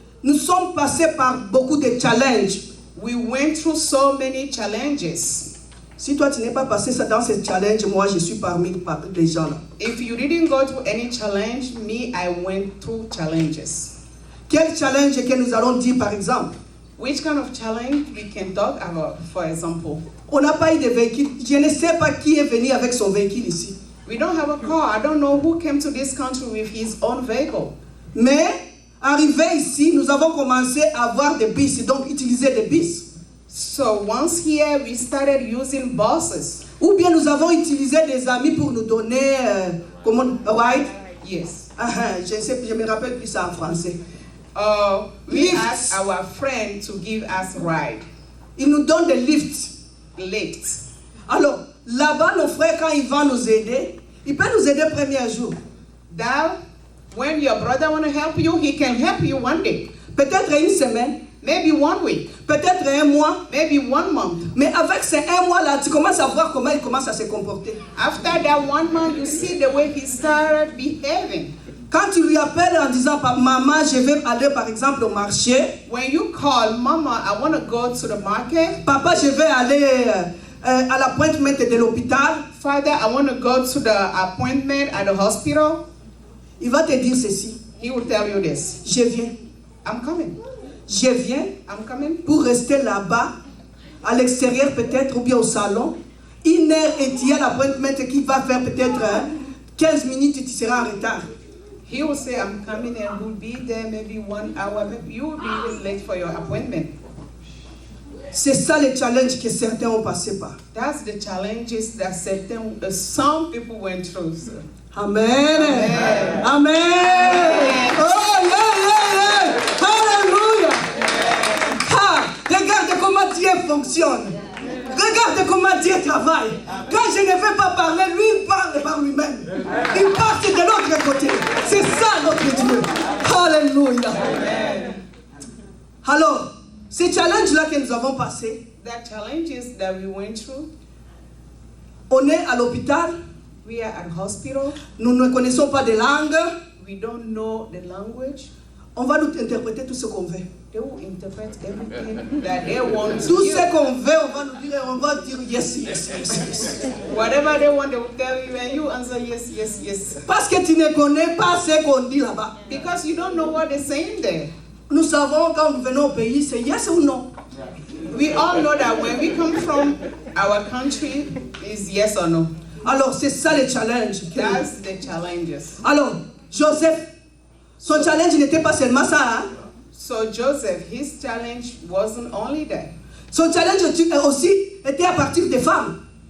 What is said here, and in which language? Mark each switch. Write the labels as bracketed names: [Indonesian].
[French] nous sommes passés par beaucoup de challenges. [English] we went through so many challenges. [French] Si toi tu n'es pas passé ça dans ces challenges, moi je suis parmi les gens là. [English] If you didn't go through any challenge, me, I went through challenges. [French] Quel challenge que nous allons dire par exemple? [English] Which kind of challenge we can talk about, for example? [French] On n'a pas eu de véhicule. Je ne sais pas qui est venu avec son véhicule ici. [English] We don't have a car. I don't know who came to this country with his own vehicle. [French] Mais, arrivé ici, nous avons commencé à avoir des bus, donc utiliser des bus. [English] So once here, we started using buses. [French] Ou bien nous avons utilisé des amis pour nous donner, comment, ride. [English] Yes. [French] Je me rappelle plus ça en français. [English] We Lifts. asked our friend to give us ride, [French] Ils nous donnent des lifts. [English] lift. [French] Alors, là-bas, nos frères, quand ils vont nous aider, ils peuvent nous aider le premier jour. [English] Now, when your brother want to help you, he can help you one day, [French] Peut-être une semaine, [English] maybe 1 week, [French] peut-être un mois. [English] maybe 1 month. [French] Mais avec ces un mois-là, tu commences à voir comment il commence à se comporter. [English] After that 1 month, you see the way he started behaving. [French] Quand tu lui appelles en disant, maman, je vais aller par exemple au marché. [English] When you call, Mama, I want to go to the market. [French] Papa, je vais aller à l'appointment de l'hôpital. [English] Father, I want to go to the appointment at the hospital. [French] Il va te dire ceci. [English] He will tell you this. [French] Je viens. [English] I'm coming. [French] Je viens [English] I'm coming. [French] pour rester là-bas, à l'extérieur peut-être, ou bien au salon. 1 heure et tu as l'appointment qui va faire peut-être 15 minutes et tu seras en retard. [English] He will say, I'm coming and we'll be there maybe 1 hour. Maybe you will be even late for your appointment. [French] C'est ça le challenge que certains ont passé par. [English] That's the challenges that some people went through. So. Amen. Amen. Oh, yeah. Alléluia. [French] Regarde comment Dieu fonctionne. Regarde comment Dieu travaille. Quand je ne veux pas parler, lui, il parle par lui-même. Il part de l'autre côté. C'est ça notre Dieu. Alléluia. Alors, ces challenges-là que nous avons passés, [English] The challenges that we went through, [French] on est à l'hôpital, [English] we are at hospital, [French] nous ne connaissons pas de langue, [English] we don't know the language. [French] on va nous interpréter tout ce qu'on veut. [English] They will interpret everything that they want to [French] Tout [English] hear. [French] ce qu'on veut, on va dire yes. [English] Whatever they want, they will tell you, and you answer yes. [French] Parce que tu ne connais pas ce qu'on dit là-bas. [English] Because you don't know what they're saying there. [French] Nous savons quand nous venons au pays, c'est yes ou non. [English] We all know that when we come from our country, is yes or no. [French] Alors c'est ça le challenge. [English] That's the challenges. [French] Alors, Joseph, son challenge n'était pas seulement ça. Hein? [English] So Joseph, his challenge wasn't only that. [French] Son challenge aussi était à partir des femmes.